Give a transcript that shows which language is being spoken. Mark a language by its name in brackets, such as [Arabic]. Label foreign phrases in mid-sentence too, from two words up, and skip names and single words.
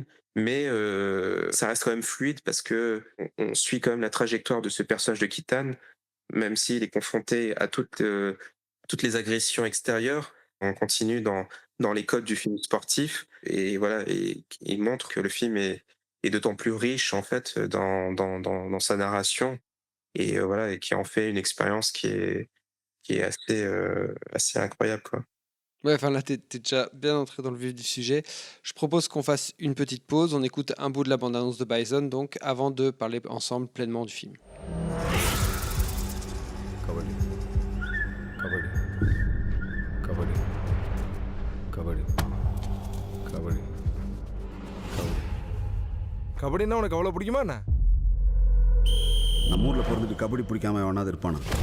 [French] Mais ça reste quand même fluide, parce que on suit quand même la trajectoire de ce personnage de Kitan, même s'il est confronté à toutes les agressions extérieures, on continue dans les codes du film sportif et voilà et il montre que le film est d'autant plus riche en fait dans sa narration et voilà et qui en fait une expérience qui est assez incroyable, quoi. Ouais, enfin là, t'es déjà bien entré dans le vif du sujet. Je propose qu'on fasse une petite pause. On écoute un bout de la bande-annonce de Bison, donc, avant de parler ensemble pleinement du film. [Tamil] கபடி கபடி கபடி கபடி கபடி கபடி கபடின்னா உனக்கு அவ்வளோ பிடிக்குமா என்ன? நம்ம ஊர்ல பிறந்துட்டு கபடி பிடிக்காம எவனாவது இருப்பானா?